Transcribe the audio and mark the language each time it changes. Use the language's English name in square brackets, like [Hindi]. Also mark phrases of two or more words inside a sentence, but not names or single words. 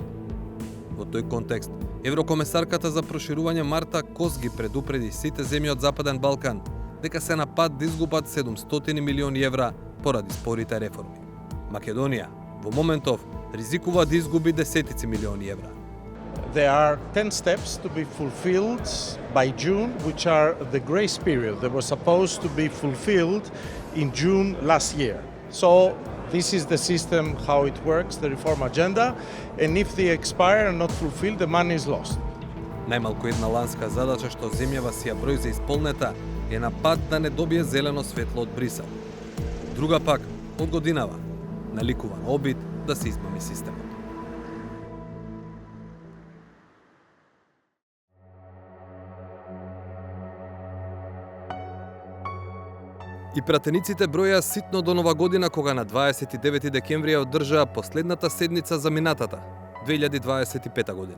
[Macedonian] Во тој контекст, еврокомесарката за проширување Марта Кос ги предупреди сите земји од Западен Балкан дека се на пат да изгубат 700 милиони евра поради спорите реформи. Македонија, во моментов, ризикува да изгуби десетици милиони евра. [English] There are 10 steps to be fulfilled by June, which are the grace period. They were supposed to be fulfilled in June last year. So this is the system, how it works, the reform agenda, and if they expire and not fulfilled, the money is lost. [Macedonian] Најмалку една ланска задача што земјава си ја број за исполнета е на пат да не добие зелено светло од Брисел. Друга пак, од годинава, наликува на обид да се измами системот. И пратениците броја ситно до Нова година, кога на 29 декември ја одржаа последната седница за минатата, 2025 година.